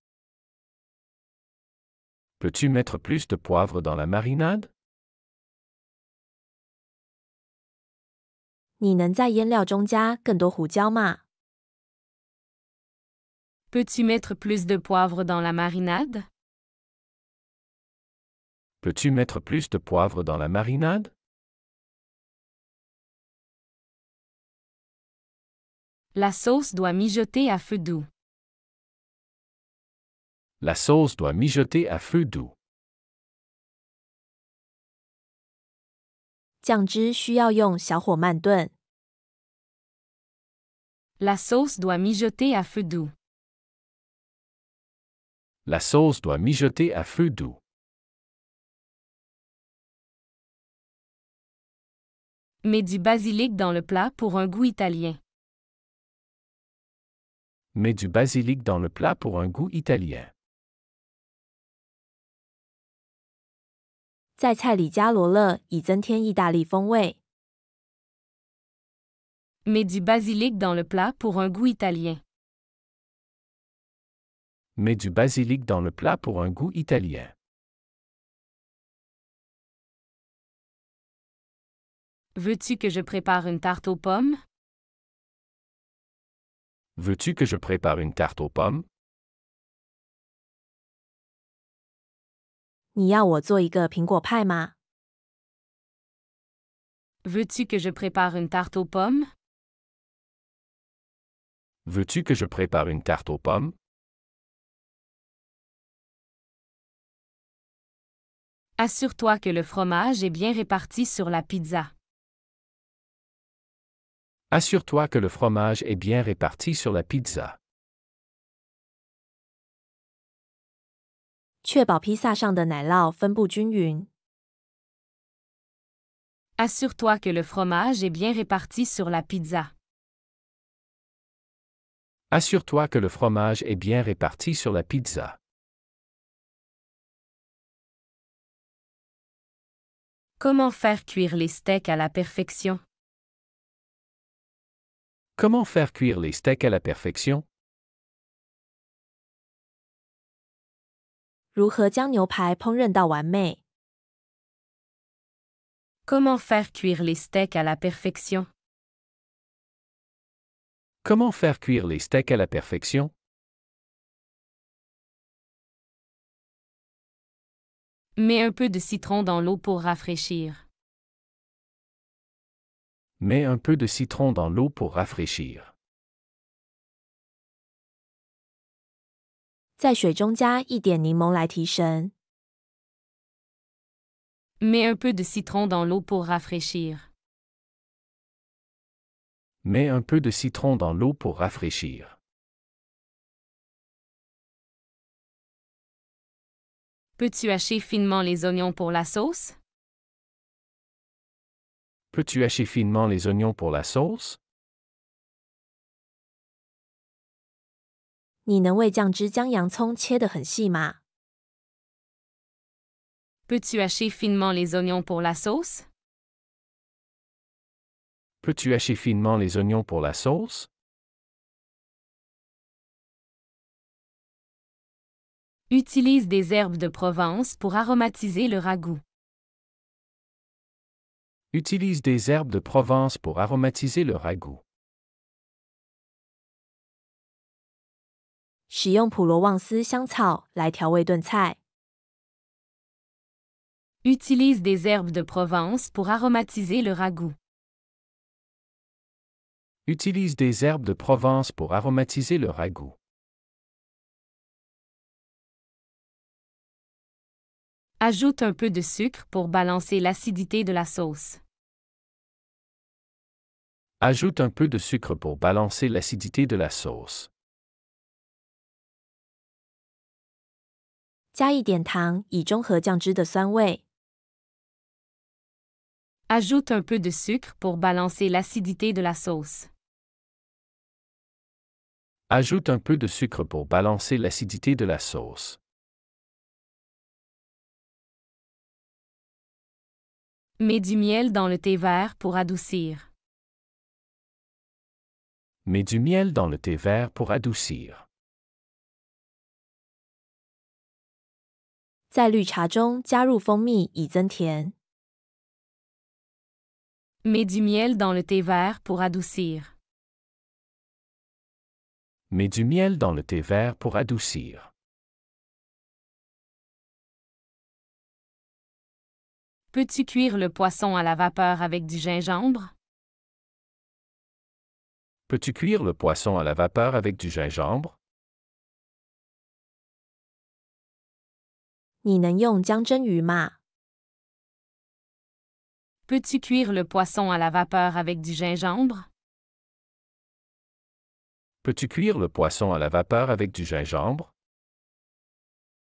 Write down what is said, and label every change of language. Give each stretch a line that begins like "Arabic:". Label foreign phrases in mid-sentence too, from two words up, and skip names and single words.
French: Peux-tu mettre plus de poivre dans la marinade?
Chinese: 你能在腌料中加更多胡椒吗？
French: Peux-tu mettre plus de poivre dans la marinade? Peux-tu mettre plus de poivre dans la marinade? La sauce doit mijoter à feu doux. La sauce doit mijoter à feu doux.
Chinese: 酱汁需要用小火慢炖。
French: La sauce doit mijoter à feu doux. La sauce doit mijoter à feu doux. Mets du basilic dans le plat pour un goût italien. Mets du basilic dans le plat pour un goût italien.
Chinese: 在菜里加罗勒，以增添意大利风味。
French: Mets du basilic dans le plat pour un goût italien. Mets du basilic dans le plat pour un goût italien. Veux-tu que je prépare une tarte aux pommes? Veux-tu que je prépare une tarte aux pommes?
Chinese: 你要我做一个苹果派吗？
French: Veux-tu que je prépare une tarte aux pommes? Veux-tu que je prépare une tarte aux pommes? Assure-toi que le fromage est bien réparti sur la pizza. Assure-toi que le fromage est bien réparti sur la pizza.
Chinese: 确保披萨上的奶酪分布均匀。
French: Assure-toi que le fromage est bien réparti sur la pizza. Assure-toi que le fromage est bien réparti sur la pizza. Comment faire cuire les steaks à la perfection? Comment faire cuire les steaks à la perfection?
Chinese: 如何将牛排烹饪到完美？
French: Comment faire cuire les steaks à la perfection? Comment faire cuire les steaks à la perfection? Mets un peu de citron dans l'eau pour rafraîchir. Mets un peu de citron dans l'eau pour rafraîchir.
Chinese: 在水中加一点柠檬来提神。
French: Mets un peu de citron dans l'eau pour rafraîchir. Mets un peu de citron dans l'eau pour rafraîchir. Peux-tu hacher finement les oignons pour la sauce? Peux-tu hacher finement les oignons pour la sauce?
Chinese: 你能为酱汁将洋葱切得很细吗？
French: Peux-tu hacher finement les oignons pour la sauce? Peux-tu hacher finement les oignons pour la sauce? Utilise des herbes de Provence pour aromatiser le ragoût. Utilise des herbes de Provence pour aromatiser le ragoût.
Chinese: 使用普罗旺斯香草来调味炖菜。
French: Utilise des herbes de Provence pour aromatiser le ragoût. Utilise des herbes de Provence pour aromatiser le ragoût. Ajoute un peu de sucre pour balancer l'acidité de la sauce. Ajoute un peu de sucre pour balancer l'acidité de la sauce.
Chinese: 加一点糖以中和酱汁的酸味。
French: Ajoute un peu de sucre pour balancer l'acidité de la sauce. Ajoute un peu de sucre pour balancer l'acidité de la sauce. Mets du miel dans le thé vert pour adoucir. Mets du miel dans le thé vert pour adoucir.
Chinese: 在绿茶中加入蜂蜜以增甜。
French: Mets du miel dans le thé vert pour adoucir. Mets du miel dans le thé vert pour adoucir. Peux-tu cuire le poisson à la vapeur avec du gingembre? Peux-tu cuire le poisson à la vapeur avec du gingembre?
Chinese: 你能用姜蒸鱼吗？
French: Peux-tu cuire le poisson à la vapeur avec du gingembre? Peux-tu cuire le poisson à la vapeur avec du gingembre?